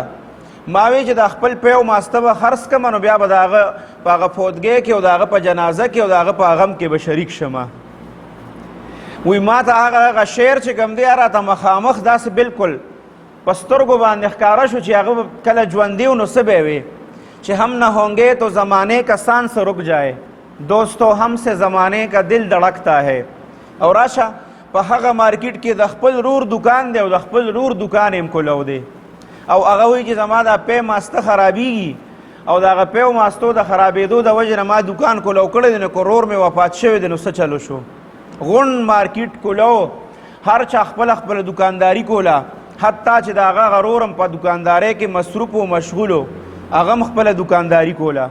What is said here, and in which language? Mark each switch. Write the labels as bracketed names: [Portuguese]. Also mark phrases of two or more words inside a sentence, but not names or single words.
[Pashto] ما وی چې د خپل پی او ماسته به خرڅ کړم نو بیا به د هغه په هغه فوتګۍ کې او د هغه په جنازه کې او د هغه په غم کې به شریک شم. وی ما ته هغه شعر چې کوم دی راته مخامخ داسې بالکل په سترګو باندې ښکاره شو چې هغه کله ژوندي و نو څه به وي چې [Urdu] هم نہ ہونگے تو زمانے کا سانس رک جائے، دوستو ہم سے زمانے کا دل دھڑکتا ہے. [Pashto] او راشه په هغه مارکیټ کې د خپل رور دکان دی او د خپل رور دکان هم کولو دی او هغه وایي چې زما دا پی ماسته خرابېږي او د هغه پی او ماستو د خرابېدو د وجې نه ما دکان کولو کړی دی نو که رور مې وفات شوی دی نو څه چلو شو. غون مارکیټ کولو، هر چا خپله خپله دکانداري کوله، حتی چې د هغه غرور هم په دکاندارۍ کې مصروف و مشغول و، هغه هم خپله دکانداري کوله.